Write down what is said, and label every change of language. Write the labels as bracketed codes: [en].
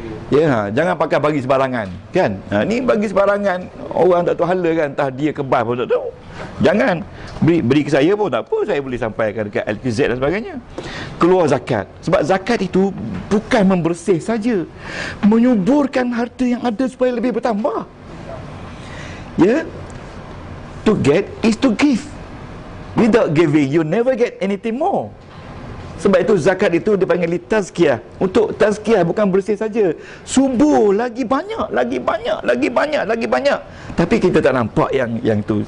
[ms] Ya, jangan pakai bagi sebarangan, kan? Ni bagi sebarangan, orang tak tahu hala kan, entah dia kebal pun tak tahu. Jangan beri ke saya pun tak apa, saya boleh sampaikan dekat LPZ dan sebagainya. Keluar zakat. Sebab zakat itu bukan membersih saja, menyuburkan harta yang ada supaya lebih bertambah. [en] Ya. To get is to give. Without giving, you never get anything more. [ms] Sebab itu zakat itu dipanggil tazkiyah. Untuk tazkiyah, bukan bersih saja, subur lagi banyak, lagi banyak, lagi banyak, lagi banyak. Tapi kita tak nampak yang tu.